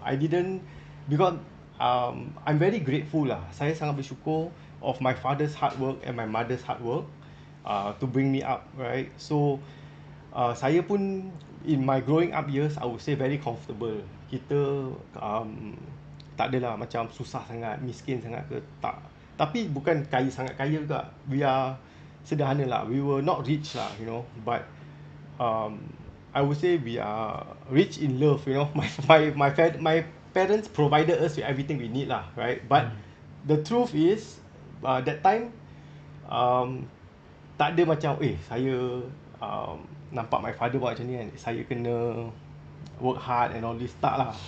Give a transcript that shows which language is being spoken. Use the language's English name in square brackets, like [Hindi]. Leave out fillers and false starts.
[English] I didn't, because I'm very grateful lah. [Malay] Saya sangat bersyukur [English] of my father's hard work and my mother's hard work to bring me up, right? So saya pun in my growing up years, I would say very comfortable. [Malay] Kita tak adalah macam susah sangat, miskin sangat ke, tak. Tapi bukan sangat kaya juga. [English] We are [Malay] sederhana lah. [English] We were not rich lah, you know. But I would say we are rich in love, you know. My parents provided us with everything we need lah, right? But the truth is that time [Malay] tak ada macam saya nampak my father buat macam ni kan, saya kena work hard and all this, tak lah.